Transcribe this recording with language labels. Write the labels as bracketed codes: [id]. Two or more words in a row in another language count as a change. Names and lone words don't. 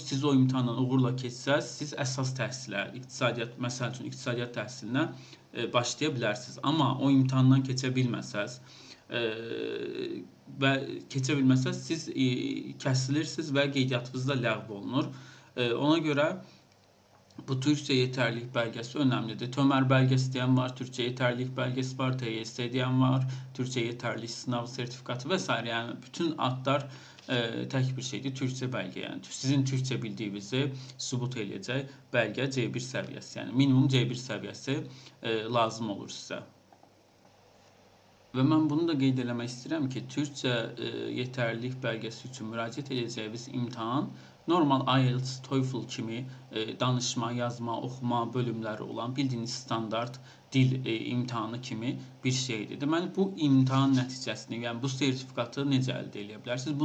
[az] Siz o imtahandan uğurla keçsəz, siz əsas təhsilə, iqtisadiyyat, məsəl üçün iqtisadiyyat təhsilinə başlaya bilərsiniz. Amma o imtahandan keçə bilməsəz və keçə bilməsəz, siz kəsilirsiniz və qeydiyyatınız da ləğv olunur. [tr] Ona görə bu Türkçe yeterlilik belgesi önemlidir. TÖMER belgesi diyen var, Türkçe yeterlilik belgesi var, TYS diyen var, Türkçe yeterlilik sınav sertifikatı vesaire. Yani bütün adlar tek bir şeydir. Türkçe belge, yani sizin Türkçe bildiğinizi [az] sübut edəcək [tr] belge C1 seviyesi, yani minimum C1 seviyesi lazım olur size. Ve ben bunu da [az] qeyd eləmək istəyirəm ki, [tr] Türkçe yeterlilik belgesi [az] üçün müraciət edəcəyiniz imtahan normal IELTS, TOEFL kimi danışma, yazma, oxuma bölümləri olan bildiyiniz standart dil imtahanı kimi bir şeydir. Deməli, bu imtahan nəticəsini, yəni bu sertifikatı necə əldə edə bilərsiniz?